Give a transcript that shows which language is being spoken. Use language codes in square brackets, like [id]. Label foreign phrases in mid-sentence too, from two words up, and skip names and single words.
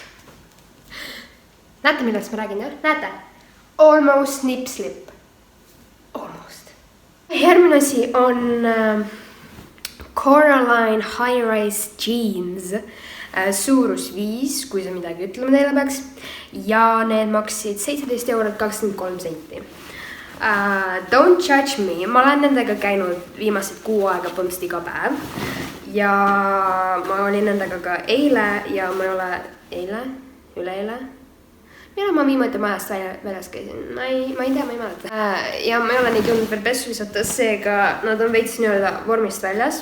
[et] Näete, millest ma räägin, jah? Näete? [en] Almost nip slip. Almost. [et] Järgmine asi on Coraline High Rise Jeans. Suurus 5, kui see midagi ütlema teile peaks. Ja need maksid 17,23 €. [en] Don't judge me. [et] Ma olen nendega käinud viimased 6 aega põhimõtteliselt iga päev. Ja ma olin nendega ka eile ja ma ei ole üleeile. Millal ma viimati majast väljas käisin? Ma ei tea, ma ei mäleta. Ja ma ei ole neid jõudnud veel pessu visata, seega nad on veits nii-öelda vormist väljas.